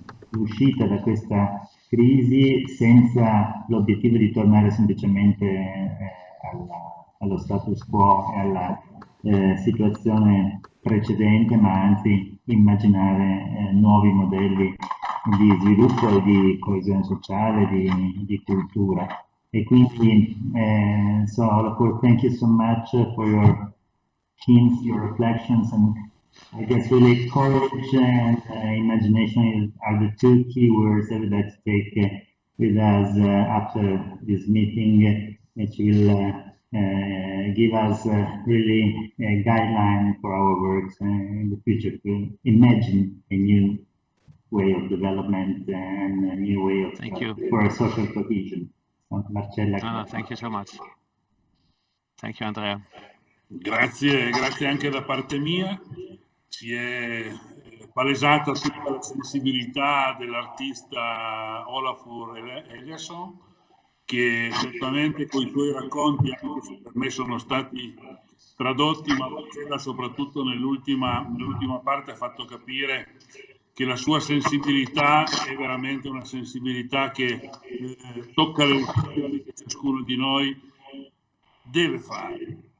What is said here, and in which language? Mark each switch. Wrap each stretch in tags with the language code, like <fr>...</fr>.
<it>l'uscita da questa crisi senza l'obiettivo di tornare semplicemente allo status quo e alla situazione precedente, ma anzi immaginare nuovi modelli di sviluppo e di coesione sociale, di cultura. E quindi,</it> <en>so Olafur, thank you so much for your hints, your reflections, and I guess really courage and imagination are the two key words that we'd like to take with us after this meeting, which will give us really a guideline for our works in the future to imagine a new way of development and a new way of for a social cohesion. So, Marcella. No, thank you so much. Thank you, Andrea.</en> <it>Grazie anche da parte mia. Si è palesata tutta la sensibilità dell'artista Olafur Eliasson, che certamente con i suoi racconti, anche se per me sono stati tradotti, ma Marcella soprattutto nell'ultima parte ha fatto capire che la sua sensibilità è veramente una sensibilità che tocca le emozioni che ciascuno di noi deve fare.</it>